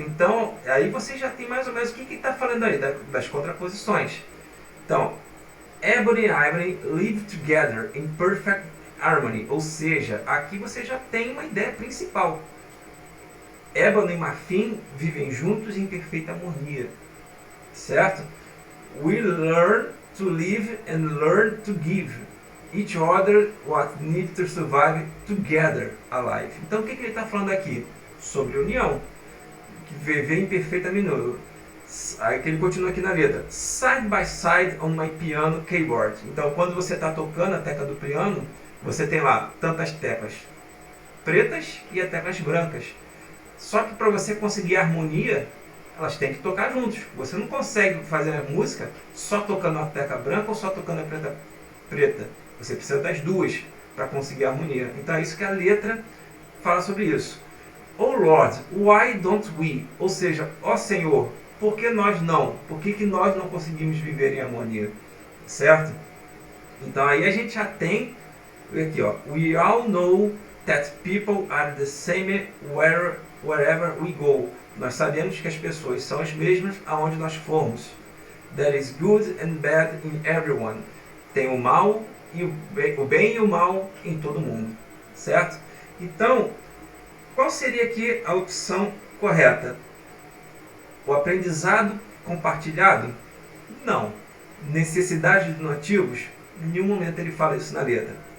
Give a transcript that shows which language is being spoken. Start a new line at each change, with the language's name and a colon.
Portuguese: Então, aí você já tem mais ou menos o que está falando aí, das contraposições. Então,
English: Ebony and Ivory live together in perfect harmony,
Portuguese: ou seja, aqui você já tem uma ideia principal. Ébano e marfim vivem juntos em perfeita harmonia, certo?
English: We learn to live and learn to give each other what needs to survive together alive.
Portuguese: Então o que ele está falando aqui? Sobre união, que viver em perfeita harmonia. Aí que ele continua aqui na letra.
English: Side by side on my piano keyboard.
Portuguese: Então quando você está tocando a tecla do piano, você tem lá tantas teclas pretas e as teclas brancas. Só que para você conseguir a harmonia, elas têm que tocar juntos. Você não consegue fazer a música só tocando a tecla branca ou só tocando a preta. Você precisa das duas para conseguir a harmonia. Então é isso que a letra fala sobre isso.
English: Oh Lord, why don't we?
Portuguese: Ou seja, ó Senhor, por que nós não? Por que nós não conseguimos viver em harmonia? Certo? Então aí a gente já tem aqui, ó.
English: We all know that people are the same wherever we go.
Portuguese: Nós sabemos que as pessoas são as mesmas aonde nós formos.
English: There is good and bad in everyone.
Portuguese: Tem o mal e o bem e o mal em todo mundo. Certo? Então, qual seria aqui a opção correta? O aprendizado compartilhado? Não. Necessidade dos nativos? Em nenhum momento ele fala isso na letra.